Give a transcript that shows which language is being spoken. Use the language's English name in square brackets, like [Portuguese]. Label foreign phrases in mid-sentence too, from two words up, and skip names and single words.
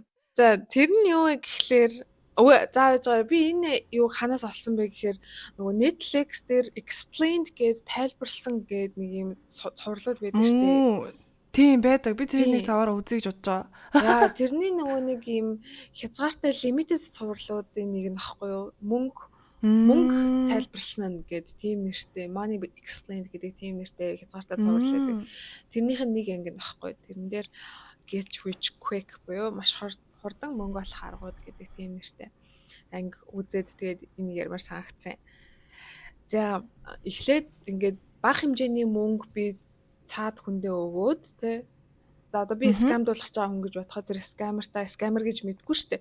[Mongolian] За тэр нь юу вэ гэхлээр зааж байгаа би энэ юу ханаас олсон бэ гэхээр нөгөө Netflix дээр explained гэж тайлбарлсан гэдэг нэг юм цувралууд байдаг шүү дээ. Тийм байдаг. Би тэрийг нэг заваараа үзье гэж бодож байгаа. Яа, тэрний нөгөө нэг юм хязгаартай limited цувралуудын нэг нь аахгүй юу? Мөнгө тайлбарлсан гэд тийм нэртэй [English] money explained [Mongolian] гэдэг тийм нэртэй хязгаартай цуврал байдаг. Тэрнийх нь нэг анги нь аахгүй. Тэрэн дээр [English] get rich quick [Mongolian] буюу маш хурдан мөнгө олох аргууд гэдэг тийм нэртэй анги үзээд тэгээд энэ ярмаар санагдсан. За эхлээд ингээд бага хэмжээний мөнгө би цаад хүндээ өгөөд те одоо би скамдуулах байгаа хүн гэж бодоход тэр скамер гэж мэдгүй штэ.